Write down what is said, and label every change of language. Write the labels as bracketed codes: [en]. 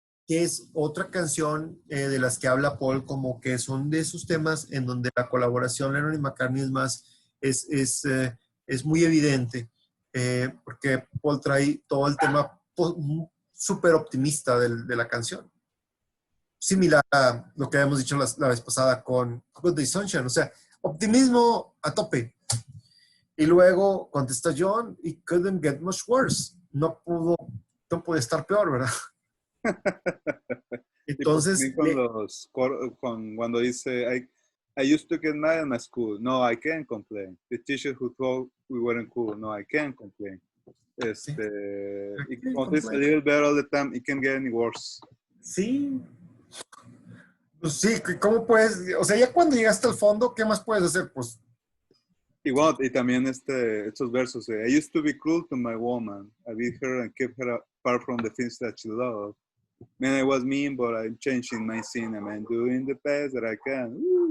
[es] Que es otra canción de las que habla Paul, como que son de esos temas en donde la colaboración Lennon y McCartney es muy evidente, porque Paul trae todo el tema súper optimista de la canción. Similar a lo que habíamos dicho la vez pasada con Good Day Sunshine, o sea, optimismo a tope. Y luego contesta John, [en] it couldn't get much worse. [es] No puede estar peor, ¿verdad? Entonces, cuando dice, [en] I used to get mad in my school. No, I can't complain. The teacher who told we weren't cool. No, I can't complain. [es] Sí. Y como dice, [en] a little better all the time. It can't get any worse. [es] Sí. Pues sí, ¿cómo puedes? O sea, ya cuando llegaste al fondo, ¿qué más puedes hacer? Pues. Igual, y también estos versos. [en] I used to be cruel to my woman. I beat her and kept her apart from the things that she loved. Man, I was mean, but I'm changing my sin. I'm doing the best that I can.